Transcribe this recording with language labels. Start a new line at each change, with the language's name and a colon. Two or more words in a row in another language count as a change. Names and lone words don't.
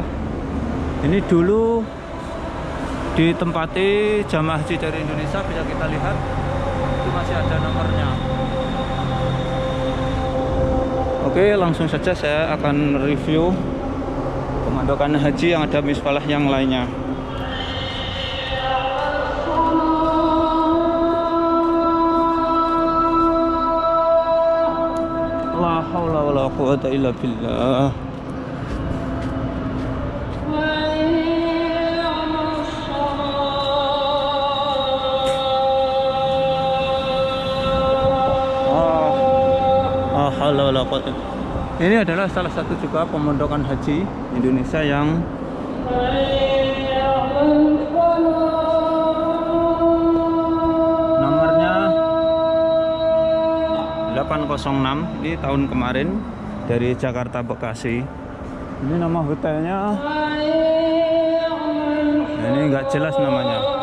Indonesian: Ini dulu ditempati jamaah haji dari Indonesia, bisa kita lihat itu masih ada nomornya. Oke, langsung saja saya akan review pemondokan haji yang ada Misfalah yang lainnya.
Arabic: لا حول ولا قوة إلا بالله.
Indonesian: Ini adalah salah satu juga pemondokan haji Indonesia yang nomornya 806 di tahun kemarin dari Jakarta Bekasi. Ini nama hotelnya, ini nggak jelas namanya.